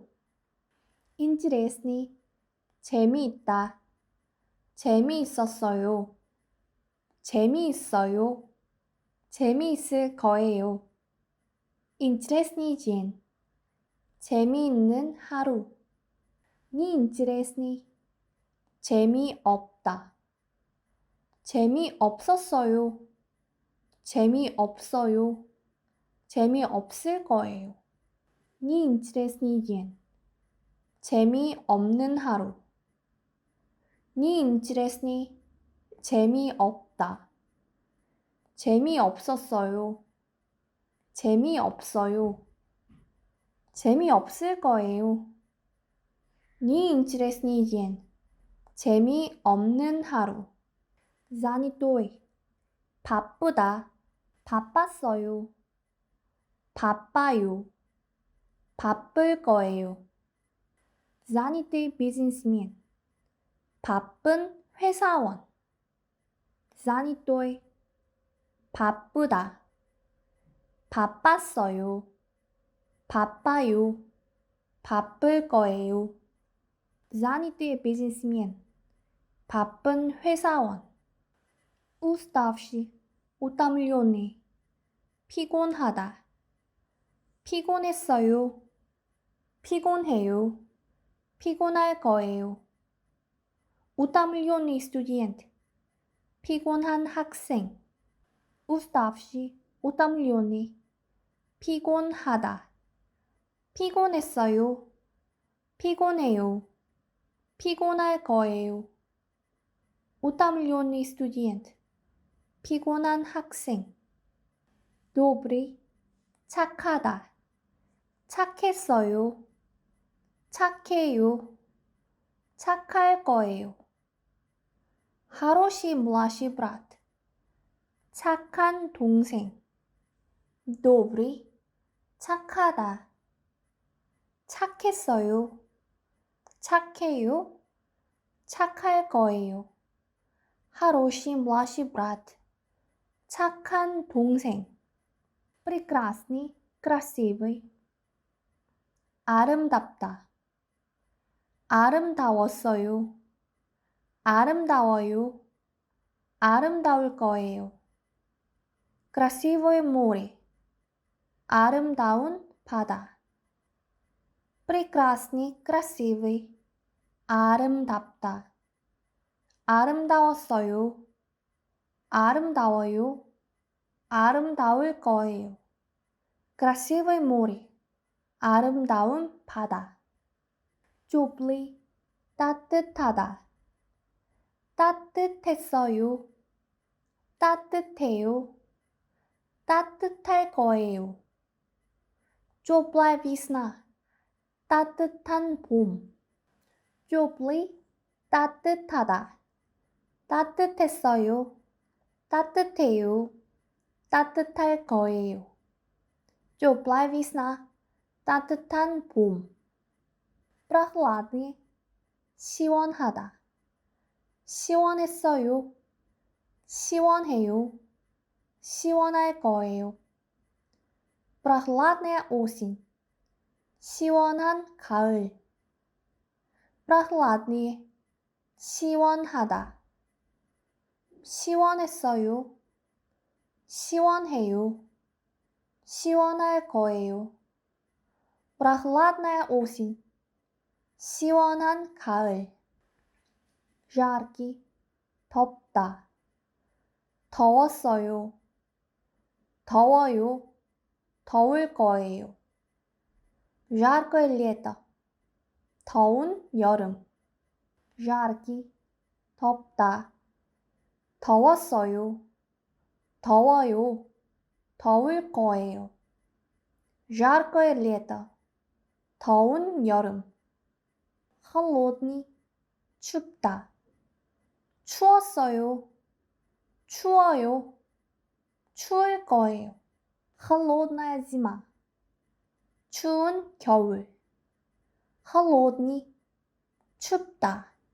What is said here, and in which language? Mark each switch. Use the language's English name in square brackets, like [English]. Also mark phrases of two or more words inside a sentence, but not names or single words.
[Russian] Интересный. [Korean] 재미있다. 재미있었어요. 재미있어요. 재미있을 거예요. [Russian] Интересный день. [Korean] 재미있는 하루. [Russian] Неинтересный. [Korean] 재미없다. 재미없었어요. 재미없어요. 재미없을 거예요. [Russian] Неинтересный день. [Korean] 재미없는 하루. [Russian] Неинтересный. [Korean] 재미없다. 재미없었어요. 재미없어요. 재미없을 거예요. [Russian] Неинтересный день. [Korean] 재미없는 하루. Занятой. 바쁘다. 바빴어요. 바빠요. 바쁠 거예요. [Russian] Занятый бизнесмен. [Korean] 바쁜 회사원. Занятой. 바쁘다. 바빴어요. 바빠요. 바쁠 거예요. [Russian] Занятый бизнесмен. [Korean] 바쁜 회사원. [Russian] Уставший. утомленный. [Korean] 피곤하다. 피곤했어요. 피곤해요. 피곤할 거예요. [Russian] Утомленный студент. [Korean] 피곤한 학생. [Russian] Уставший. утомленный. [Korean] 피곤하다. 피곤했어요. 피곤해요. 피곤할 거예요. [Russian] Утомленный студент. [Korean] 피곤한 학생. Добрый. 착하다. 착했어요. 착해요. 착할 거예요. [Russian] Хороший младший брат. [Korean] 착한 동생. Добрый. 착하다. 착했어요. 착해요. 착할 거예요. [Russian] Хороший младший брат. [Korean] 착한 동생. [Russian] Прекрасный, красивый. [Korean] 아름답다. 아름다웠어요. 아름다워요. 아름다울 거예요. [Russian] Красивое море. [Korean] 아름다운 바다. [Russian] Прекрасный, красивый. [Korean] 아름답다. 아름다웠어요. 아름다워요. 아름다울 거예요. [Russian] Красивое море. [Korean] 아름다운 바다. теплый, 따뜻하다. 따뜻했어요. 따뜻해요. 따뜻할 거예요. [Russian] теплая весна. [Korean] 따뜻한 봄. теплый, 따뜻하다. 따뜻했어요. 따뜻해요. 따뜻할 거예요. [Russian] теплая весна. [Korean] 따뜻한 봄. прохладный, 시원하다. 시원했어요. 시원해요. 시원할 거예요. [Russian] прохладная осень. [Korean] 시원한 가을. прохладный, 시원하다. 시원했어요. 시원해요. 시원할 거예요. [Russian] прохладная осень. [Korean] 시원한 가을. жаркий, 덥다. 더웠어요. 더워요. 더울 거예요. [Russian] жаркое лето. [Korean] 더운 여름. жаркий, 덥다. 더웠어요. 더워요. 더울 거예요. [Russian] жаркое лето. [Korean] 더운 여름. холодный, 춥다. 추웠어요. 추워요. 추울 거예요. [Russian] холодная зима. [Korean] 추운 겨울. холодный, 춥다.